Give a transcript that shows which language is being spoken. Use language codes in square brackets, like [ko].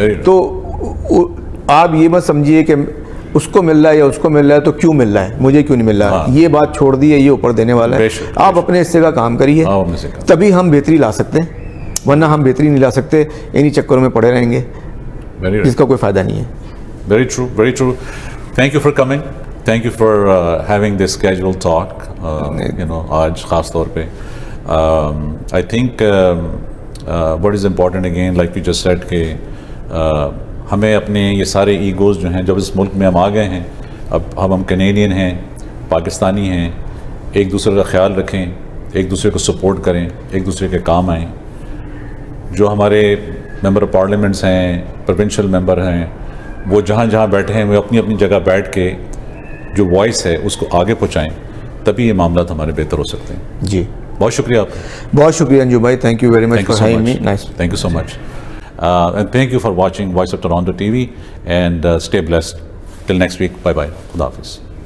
[ur] تو آپ یہ مت سمجھیے کہ اس کو مل رہا ہے یا اس کو مل رہا ہے تو کیوں مل رہا ہے, مجھے کیوں نہیں مل رہا. یہ بات چھوڑ دیے, یہ اوپر دینے والا ہے. آپ اپنے حصے کا کام کریے, تبھی ہم بہتری لا سکتے ہیں, ورنہ ہم بہتری نہیں لا سکتے, انہی چکروں میں پڑے رہیں گے جس کا کوئی فائدہ نہیں ہے. [en] Very true, very true. Thank you for coming. Thank you for having this casual talk [ur] you know آج خاص طور پہ [en] I think what is important again like you just said [ur] کہ ہمیں اپنے یہ سارے ایگوز جو ہیں جب اس ملک میں ہم آ گئے ہیں, اب ہم کینیڈین ہیں, پاکستانی ہیں, ایک دوسرے کا خیال رکھیں, ایک دوسرے کو سپورٹ کریں, ایک دوسرے کے کام آئیں. جو ہمارے ممبر آف پارلیمنٹس ہیں, پروونشل ممبر ہیں, وہ جہاں جہاں بیٹھے ہیں وہ اپنی اپنی جگہ بیٹھ کے جو وائس ہے اس کو آگے پہنچائیں, تبھی یہ معاملات ہمارے بہتر ہو سکتے ہیں. جی بہت شکریہ آپ کا. بہت شکریہ انجو بھائی, [en] Thank you very much for having me. [ur] Nice. [en] Thank you so much. And thank you for watching Voice of Toronto TV, and stay blessed. Till next week. Bye bye. Khuda Hafiz.